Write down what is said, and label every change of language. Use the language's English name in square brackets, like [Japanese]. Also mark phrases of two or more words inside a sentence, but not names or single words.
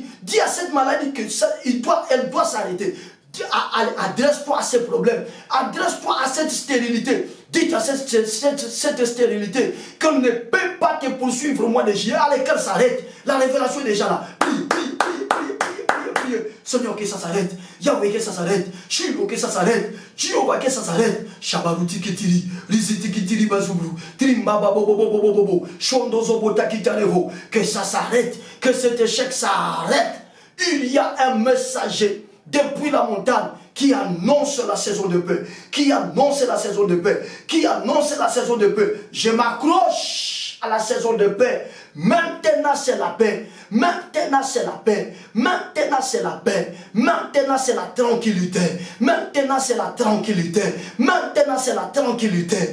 [French] Dis à cette maladie que elle doit s'arrêter. Adresse-toi à ces problèmes, adresse-toi à cette stérilité. Dites à cette stérilité qu'on ne peut pas te poursuivre au mois de juillet. Allez, qu'elle s'arrête. La révélation est déjà là. Prie. Seigneur, que ça s'arrête. Yahweh, que ça s'arrête. Shiloh, que ça s'arrête. Jéhovah, que ça s'arrête. Shabaruti kitiri, Riziti kitiri bazubru, Trimba bobo, Shondozo botakitanevo. Que ça s'arrête. Que cet échec s'arrête. Il y a un messager depuis la montagne qui annonce la saison de paix, qui annonce la saison de paix, qui annonce la saison de paix. Je m'accroche à la saison de paix. Maintenant c'est la paix, maintenant c'est la paix, maintenant c'est la paix, maintenant c'est la tranquillité, maintenant c'est la tranquillité, maintenant c'est la tranquillité.